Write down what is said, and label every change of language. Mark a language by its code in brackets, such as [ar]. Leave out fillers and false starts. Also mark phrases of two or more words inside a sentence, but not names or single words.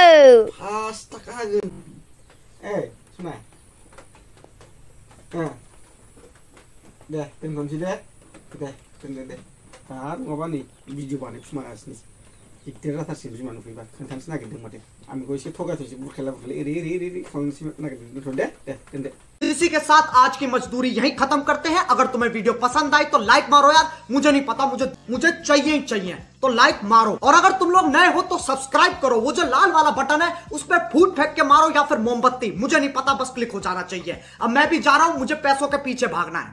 [brx] 5 थाखा होगोन सना दे दोनथ'नोसै दे दोनदो दे नङाबा नै भिडिअ' बानायखुमागासिनो दिगदार जाथारसिगोन बिमा नुफैबा खोन्थानोसो नागिरदों माथो आं बेखौ एसे थगायथ'सै बुरखायला ओरै खालामनोसै नागिरदों दोनथ' दे दोनदो [hi] इसी के साथ आज की मजदूरी यहीं खत्म करते हैं। अगर तुम्हें वीडियो पसंद आई तो लाइक मारो यार, मुझे नहीं पता, मुझे चाहिए तो लाइक मारो। और अगर तुम लोग नए हो तो सब्सक्राइब करो, वो जो लाल वाला बटन है उस पर फूट फेंक के मारो या फिर मोमबत्ती, मुझे नहीं पता, बस क्लिक हो जाना चाहिए। अब मैं भी जा रहा हूं, मुझे पैसों के पीछे भागना है।